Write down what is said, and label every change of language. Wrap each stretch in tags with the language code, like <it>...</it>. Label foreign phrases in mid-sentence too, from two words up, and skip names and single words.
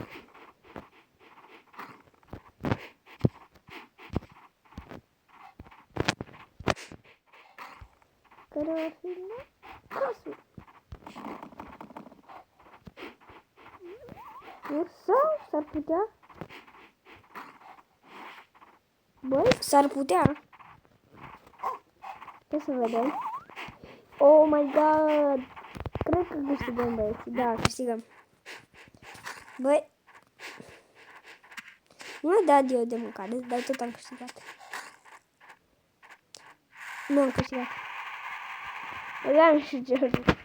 <ro>Care ar fi casul? Nu? Sau s-ar putea? Băi, s-ar putea. Hai să vedem.</ro> <en>Oh my god!</en> <ro>Cred că câștigăm, băieți. Da, câștigăm. Băi. Nu am dat eu de mâncare, dar tot am câștigat. Nu am câștigat. Aveam și ce juc.</ro>